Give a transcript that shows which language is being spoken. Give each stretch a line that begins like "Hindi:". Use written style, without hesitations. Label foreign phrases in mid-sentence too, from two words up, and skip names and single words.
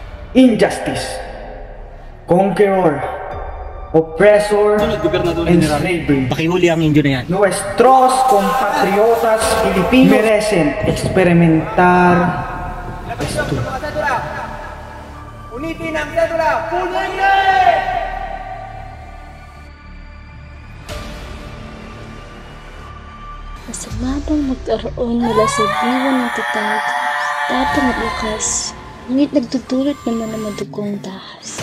English: injustice, conqueror, oppressor, and slavery.
Filipino: Pakihuli ang Indio na yan.
Spanish: Nuestros compatriotas Filipinos merecen experimentar esto.
Filipino: Unitin ang sedula! Punin! Masama bang magkaroon mula sa diwa ng tatag, tapang at lakas, ngunit nagdudulot naman ng madugong dahas?